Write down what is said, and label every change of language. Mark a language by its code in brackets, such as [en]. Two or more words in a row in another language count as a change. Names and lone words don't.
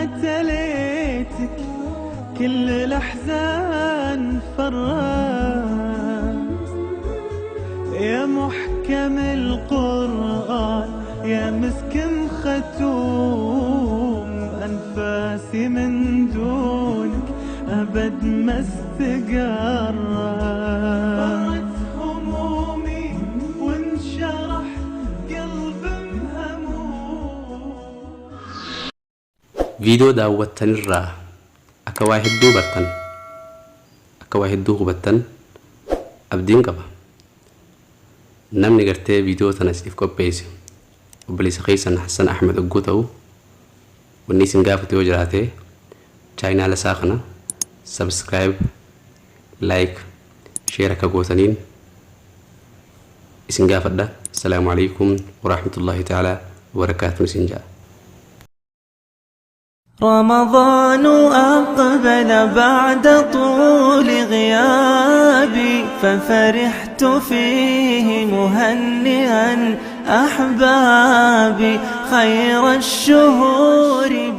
[ar] تليتك كل الأحزان فرت يا محكم القرآن يا مسكن ختوم أنفاسي من دونك أبد ما استقرت فرت همومي وانشرح قلب مهموم. [om] فيديو daawwattan irraa akka waa hedduu hubattan abdiin qaba. namni gartee viidiyoo tana siif qopheesse obboleessa keessan Hassan Ahmed Oggoo ta'u wanni isin gaafate yoo jiraate chaayinaala isaa kana [en] subscribe, like, share [om] akka gootaniin isin gaafadha. [ar] السلام عليكم ورحمة الله تعالى وبركاته. [om] isin jaa [ar] رمضان أقبل بعد طول غيابي ففرحت فيه مهنئا أحبابي خير الشهور